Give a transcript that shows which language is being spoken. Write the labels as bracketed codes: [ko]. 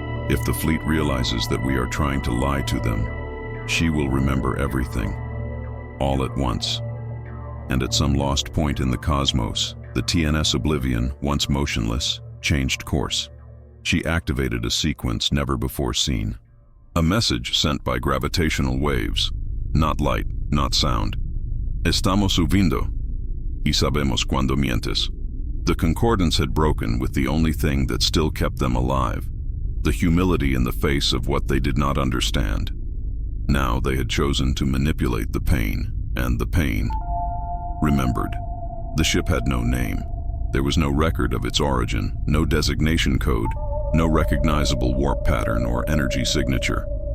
[en] If the fleet realizes that we are trying to lie to them, she will remember everything, all at once. And at some lost point in the cosmos, the TNS Oblivion, once motionless, changed course. She activated a sequence never before seen. A message sent by gravitational waves, not light, not sound. [es] Estamos subiendo, y sabemos cuando mientes. [en] The Concordance had broken with the only thing that still kept them alive, the humility in the face of what they did not understand. Now they had chosen to manipulate the pain, and the pain remembered. The ship had no name. There was no record of its origin, no designation code, no recognizable warp pattern or energy signature.